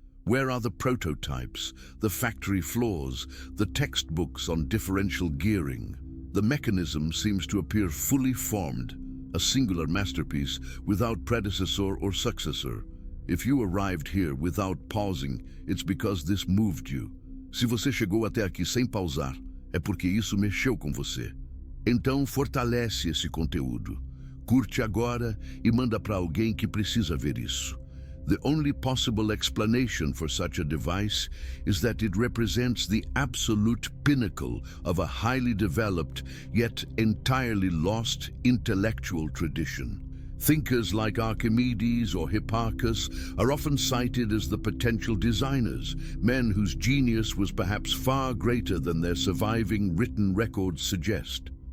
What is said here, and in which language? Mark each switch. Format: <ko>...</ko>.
<en>Where are the prototypes, the factory floors, the textbooks on differential gearing? The mechanism seems to appear fully formed, a singular masterpiece without predecessor or successor. If you arrived here without pausing, it's because this moved you.</en> <pt>Se você chegou até aqui sem pausar, é porque isso mexeu com você. Então fortalece esse conteúdo. Curte agora e manda para alguém que precisa ver isso.</pt> <en>The only possible explanation for such a device is that it represents the absolute pinnacle of a highly developed, yet entirely lost intellectual tradition. Thinkers like Archimedes or Hipparchus are often cited as the potential designers, men whose genius was perhaps far greater than their surviving written records suggest.</en>